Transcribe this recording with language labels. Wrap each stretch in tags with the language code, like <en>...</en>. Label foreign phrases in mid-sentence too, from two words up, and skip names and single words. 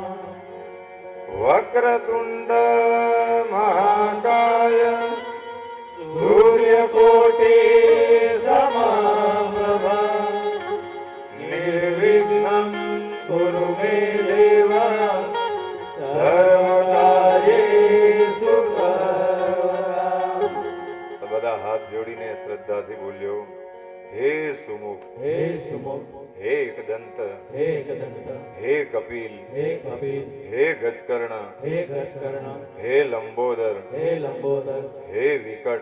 <sa>वक्रतुण्ड महाकाय सूर्यकोटि समप्रभा निर्विघ्नं कुरु मे देव सर्वकार्येषु सर्वदा.</sa> <gu>બધા હાથ જોડીને શ્રદ્ધાથી બોલ્યો, હે સુમુખ, હે સુમુખ, હે એકદંત, હે એકદંત, હે કપિલ, હે કપિલ, હે ગજકર્ણ, હે ગજકર્ણ, હે લંબોદર, હે લંબોદર, હે વિકટ,</gu>